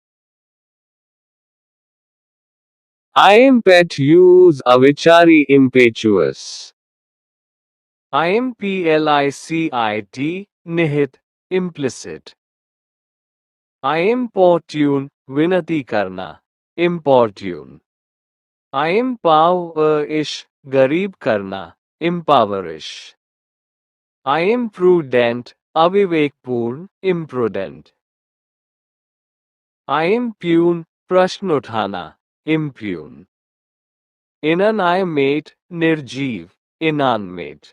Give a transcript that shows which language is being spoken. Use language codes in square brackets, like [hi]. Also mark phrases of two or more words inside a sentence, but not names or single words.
[en] Impetuous, अविचारी, impetuous. Implicit, निहित, implicit. Importune, [hi] विनती करना, importune. Impowerish, गरीब करना, [en] impowerish. Imprudent, अविवेकपूर्ण, imprudent. Impugn, [hi] प्रश्न उठाना, [en] impugn. Inanimate, निर्जीव, inanimate.